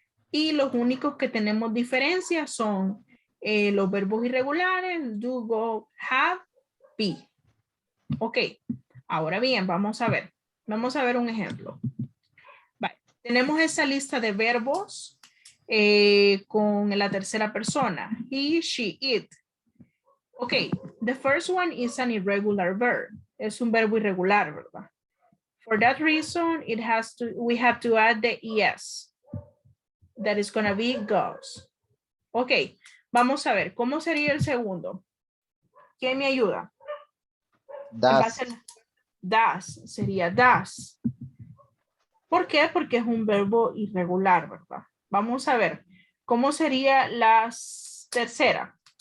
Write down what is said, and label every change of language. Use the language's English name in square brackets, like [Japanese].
[Spanish] Y los únicos que tenemos diferencias son los verbos irregulares, do, go, have, be. Ok, ahora bien, vamos a ver. Vamos a ver un ejemplo. Vale. Tenemos esa lista de verbos con la tercera persona. [English] He, she, it. Ok, the first one is an irregular verb. [Spanish] Es un verbo irregular, ¿verdad? [English] For that reason, we have to add the ES. That is going to be goes. [Spanish] Ok, vamos a ver, ¿cómo sería el segundo? ¿Quién me ayuda? [English] Das. [Spanish] Das, sería das. ¿Por qué? Porque es un verbo irregular, ¿verdad? Vamos a ver, ¿cómo sería la tercera?